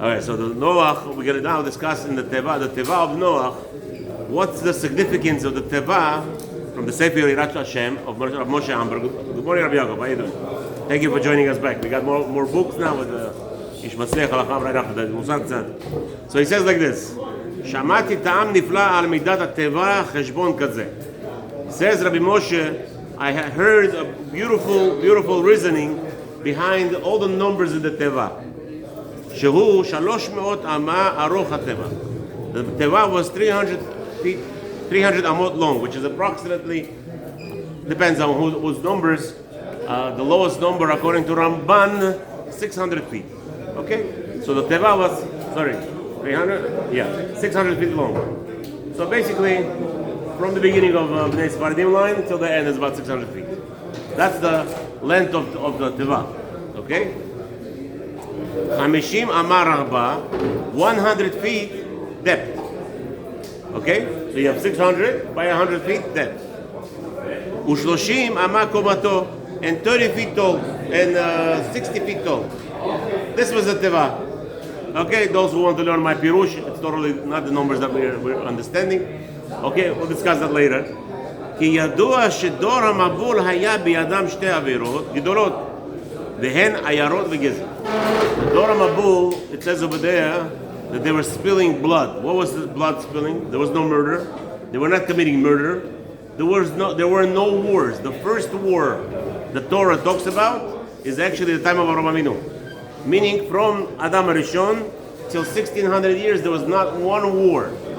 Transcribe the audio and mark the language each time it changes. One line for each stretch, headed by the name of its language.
English: Alright, so the Noach, we're going to now discuss in the Teva of Noach, what's the significance of the Teva from the Sefer Yirat HaShem of Moshe Amber. Good morning, Rabbi Yaakov. How are you doing? Thank you for joining us back. We got more books now with Ish Matzliach Halacham right after that. So he says like this.
Hebrew: שמעתי טעם נפלא על מידת הטבע חשבון כזה.
English: Says Rabbi Moshe, I heard a beautiful reasoning behind all the numbers in the Teva.
Hebrew: שהוא 300 אמה ארוך הטבע.
English: The Teva was 300 feet, 300 amot long, which is approximately, depends on whose numbers, the lowest number according to Ramban, 600 feet. Okay? So the Teva was, 300? Yeah, 600 feet long. So basically, from the beginning of Bnei Sephardim line till the end is about 600 feet. That's the length of the Teva. Okay? 50
Hebrew: amar arba,
English: 100 feet depth. Okay? So you have 600 by 100 feet depth.
Hebrew: Ushloshim amar komato,
English: and 30 feet tall, and 60 feet tall. This was the Teva. Okay, those who want to learn my pirush, it's totally not the numbers that we're understanding. Okay, we'll discuss that later.
Hebrew: כי ידוע שדור המבול היה בידם שתי עבירות גדולות, והן עיירות וגזל.
English: דור המבול, it says over there that they were spilling blood. What was the blood spilling? There was no murder. They were not committing murder. There were no wars. The first war the Torah talks about is actually the time of Avraham Avinu. Meaning from Adam Rishon till 1600 years, there was not one war.